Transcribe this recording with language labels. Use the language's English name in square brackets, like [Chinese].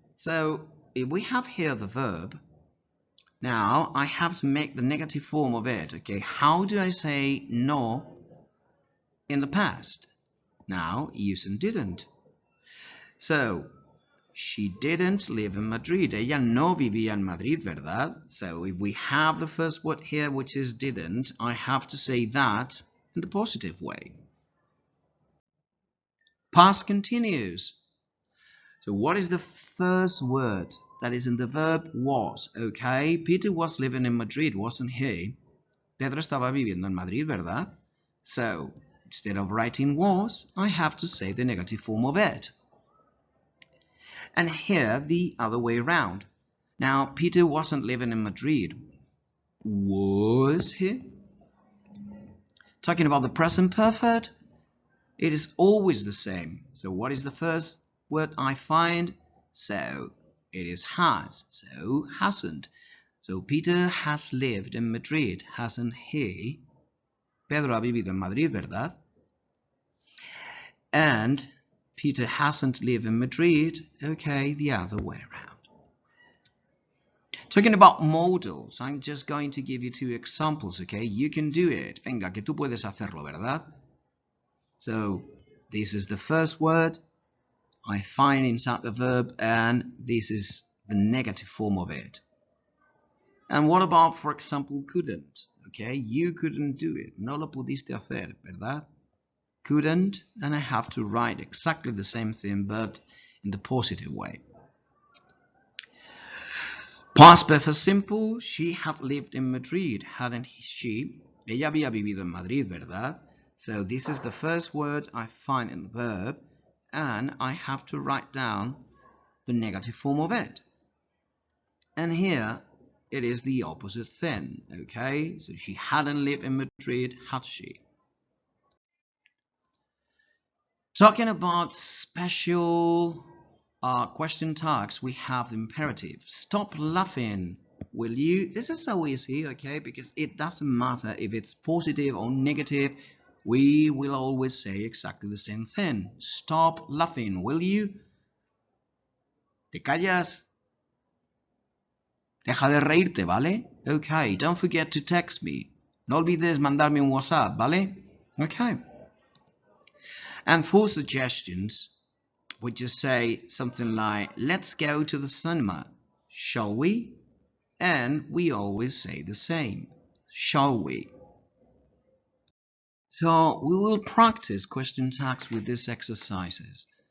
[English] So if we have here the verb, now I have to make the negative form of it. Okay, how do I say no in the past? Now using didn't. So she didn't live in Madrid. [Spanish] Ella no vivía en Madrid, ¿verdad? [English] So if we have the first word here, which is didn't, I have to say that in the positive way. Past continuous. So what is the first word that is in the verb was? Okay, Peter was living in Madrid, wasn't he? [Spanish] Pedro estaba viviendo en Madrid, ¿verdad? [English] So, instead of writing was, I have to say the negative form of it. And here, the other way around. Now, Peter wasn't living in Madrid. Was he? Talking about the present perfect, it is always the same. So what is the first word I find? So it is has. So hasn't. So Peter has lived in Madrid, hasn't he? [Spanish] Pedro ha vivido en Madrid, ¿verdad? [English] And Peter hasn't lived in Madrid. Okay, the other way around. Talking about modals, I'm just going to give you 2 examples, okay? You can do it. [Spanish] Venga, que tú puedes hacerlo, ¿verdad? [English] So, this is the first word I find inside the verb, and this is the negative form of it. And what about, for example, couldn't? Okay, you couldn't do it. [Spanish] No lo pudiste hacer, ¿verdad? [English] Couldn't, and I have to write exactly the same thing, but in the positive way. Past perfect simple, she had lived in Madrid, hadn't she? [Spanish] Ella había vivido en Madrid, ¿verdad? [English] So this is the first word I find in the verb, and I have to write down the negative form of it. And here, it is the opposite thing, okay? So she hadn't lived in Madrid, had she? Talking about special question tags, we have the imperative. Stop laughing, will you? This is so easy, okay? Because it doesn't matter if it's positive or negative. We will always say exactly the same thing. Stop laughing, will you? [Spanish] ¿Te callas? Deja de reírte, ¿vale? [English] Okay, don't forget to text me. [Spanish] No olvides mandarme un WhatsApp, ¿vale? [English] Okay. And for suggestions, we just say something like, let's go to the cinema, shall we? And we always say the same, shall we? So we will practice question tags with these exercises.